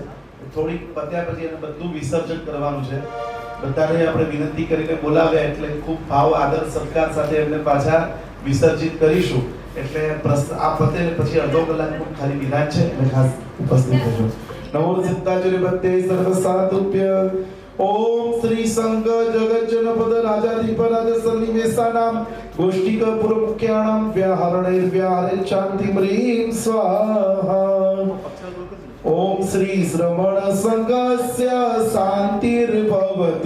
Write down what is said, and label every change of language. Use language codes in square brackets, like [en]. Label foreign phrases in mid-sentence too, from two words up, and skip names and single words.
[gu] થોડીક પત્યા પછી એને બધું વિસર્જન કરવાનું છે. બધાને આપણે વિનંતી કરીને બોલાવ્યા એટલે ખૂબ ભાવ આદર સત્કાર સાથે એમને પાછા વિસર્જિત કરીશું. એટલે આ પતે પછી અડધો કલાકનું ખાલી વિરામ છે, એટલે ખાસ ઉપસ્થિત થજો. [sa] नमो सिद्धाचर्य भक्ते सर्व साधुभ्य. ओम श्री संग जगत जनपद राजाधिपराज सन्निवेशानाम गोष्ठिक पुरमुख्याणाम व्याहरणैर्व्याहरे शांति म्रीं स्वाहा. ओम श्री श्रवण संघस्य शांतिर्भवतु.